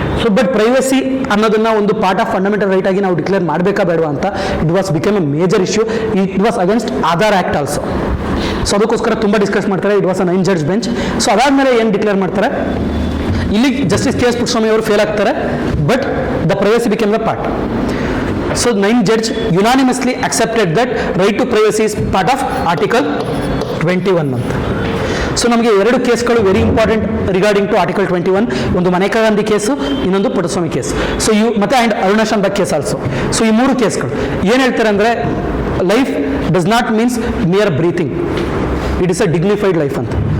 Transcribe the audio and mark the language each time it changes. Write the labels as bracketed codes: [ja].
[kn] So but privacy ಅನ್ನೋದನ್ನ ಒಂದು part of fundamental right ಆಗಿ ನಾವು ಡಿಕ್ಲೇರ್ ಮಾಡಬೇಕಾ ಬೇಡವಾ ಅಂತ [en] It was become a major issue. It was against Aadhaar act also. [kn] So ಅದಕ್ಕೋಸ್ಕರ ತುಂಬ ಡಿಸ್ಕಸ್ ಮಾಡ್ತಾರೆ. [en] It was a 9 judge bench. [kn] So ಅದಾದಮೇಲೆ ಏನು ಡಿಕ್ಲೇರ್ ಮಾಡ್ತಾರೆ, ಇಲ್ಲಿ ಜಸ್ಟಿಸ್ ಕೆ ಎಸ್ ಪುಟ್ಟಸ್ವಾಮಿ ಅವರು ಫೇಲ್ ಆಗ್ತಾರೆ, [en] But the privacy become the part. So 9 judge unanimously accepted that right to privacy is part of Article 21 ಅಂತ. [kn] ಸೊ ನಮಗೆ ಎರಡು ಕೇಸ್ಗಳು [en] Very important regarding to article 21. [kn] ಒಂದು ಮನೇಕಾ ಗಾಂಧಿ ಕೇಸು, ಇನ್ನೊಂದು ಪುಟ್ಟಸ್ವಾಮಿ ಕೇಸ್. ಸೊ ಇವು ಮತ್ತೆ and Aruna Shanbhag case also. So ಈ 3 ಕೇಸ್ಗಳು ಏನು ಹೇಳ್ತಾರೆ ಅಂದರೆ, [en] Life does not means mere breathing, it is a dignified life ಅಂತ.